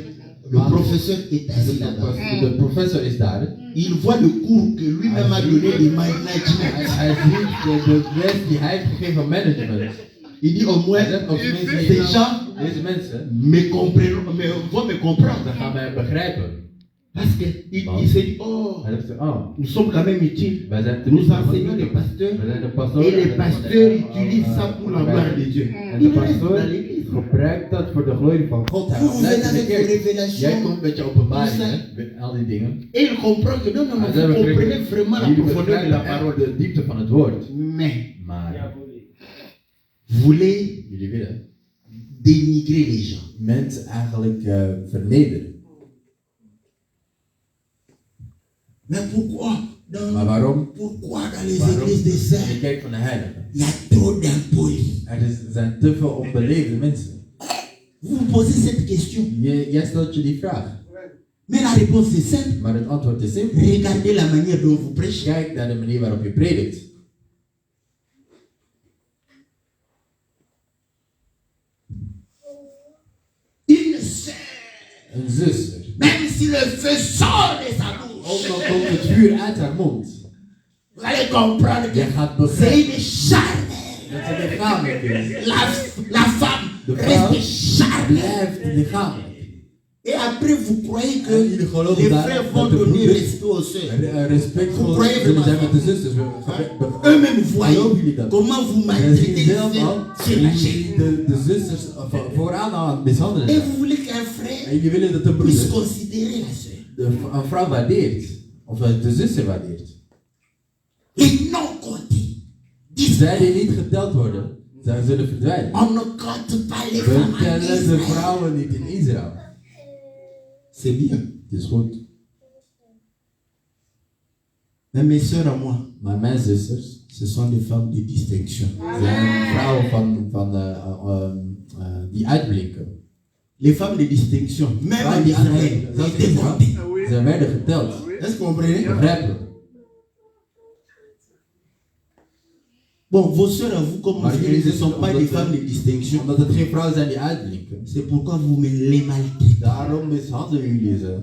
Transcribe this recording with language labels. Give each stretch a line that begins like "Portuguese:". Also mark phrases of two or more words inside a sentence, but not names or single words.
French: Le professeur est assis là-bas. Il voit le cours que lui-même a donné de management. Il dit au moins, ces gens
Dutch: Deze mensen
French: me comprennent, vont me comprendre.
Dutch: gaan mij begrijpen.
French: Parce qu'il s'est dit, oh,
Dutch: Hij dacht, oh,
French: nous sommes quand même utiles.
Dutch: wij zijn te
French: Nous
Dutch: nuttig.
French: enseignons les pasteurs.
Dutch: We zijn de pastoor. Et les pasteurs utilisent ça pour la gloire de Dieu. En de pastoor gebruikt dat voor de glorie van God. Hij
French: Vous venez
Dutch: blijft in de
French: avec vos
Dutch: kerk. Jij
French: révélations.
Dutch: komt met je openbaringen, met al die dingen.
French: Et il comprend que non, non,
Dutch: En
French: vous comprenez vraiment la
Dutch: jullie
French: profondeur de
Dutch: begrijpen
French: la
Dutch: de
French: parole. parole,
Dutch: de diepte van het woord.
French: Mais,
Dutch: Maar
French: voulez
Dutch: jullie willen
French: dénigrer les gens.
Dutch: mensen eigenlijk vernederen.
French: Mais pourquoi
Dutch: Maar waarom?
French: Pourquoi dans les
Dutch: Waarom?
French: églises des
Dutch: In de
French: saints,
Dutch: kerk van de heiligen.
French: il y a trop d'impolis?
Dutch: Er zijn te veel onbeleefde mensen.
French: Vous vous posez cette question.
Dutch: Jij stelt je die vraag.
French: Mais la réponse est simple.
Dutch: Maar het antwoord is simpel.
French: Regardez la manière dont vous prêchez.
Dutch: Kijk naar de manier waarop je predikt.
French: Une sœur,
Dutch: Een zuster.
French: même si le feu sort de sa bouche,
Dutch: Ook al komt het vuur uit haar mond.
French: vous allez comprendre
Dutch: Jij
French: que
Dutch: gaat
French: c'est
Dutch: begrijpen
French: une charme.
Dutch: dat ze lichamelijk is.
French: La femme
Dutch: De vrouw
French: reste charme.
Dutch: blijft lichamelijk.
French: Et après, vous croyez que
Dutch: En jullie geloven
French: les
Dutch: daar
French: frères
Dutch: dat
French: vont
Dutch: de
French: donner
Dutch: broeders
French: respect aux sœurs.
Dutch: respectvol
French: Croyez
Dutch: zullen zijn
French: vraiment.
Dutch: met de zusters.
French: Eux-mêmes voient
Dutch: Geloven jullie dat?
French: comment vous
Dutch: En
French: maltraitez
Dutch: zien
French: les
Dutch: zelf al
French: sœurs sur la chaîne.
Dutch: de zusters vooraan al aan het mishandelen
French: Et
Dutch: zijn.
French: vous voulez qu'un frère
Dutch: En jullie willen dat de
French: puisse
Dutch: broeder
French: considérer la sœur.
Dutch: een vrouw waardeert. Of de zuster waardeert.
French: Et non compter.
Dutch: Zij die niet geteld worden, zij zullen verdwijnen.
French: On ne compte pas les
Dutch: We
French: femmes en
Dutch: tellen de
French: Israël.
Dutch: vrouwen niet in Israël.
French: C'est bien.
Dutch: Het is goed.
French: Mais mes sœurs à moi,
Dutch: Maar mijn zusters
French: ce sont des femmes de distinction.
Dutch: zijn vrouwen die uitblinken.
French: Les femmes de distinction, même
Dutch: Vrouwen
French: en
Dutch: die
French: Israël,
Dutch: uitblinken. Zelfs in
French: étaient
Dutch: Israël.
French: comptées.
Dutch: Zij werden geteld.
French: Est-ce que vous comprenez?
Dutch: Begrijpelijk.
French: Bon, vos sœurs à vous, comme
Dutch: Maar
French: vous
Dutch: jullie
French: dites, ne
Dutch: zusters,
French: sont pas
Dutch: omdat
French: des femmes de distinction.
Dutch: Omdat het geen vrouwen zijn die uitblinken.
French: C'est pourquoi vous me les maltraitez.
Dutch: Daarom mishandelen jullie ze.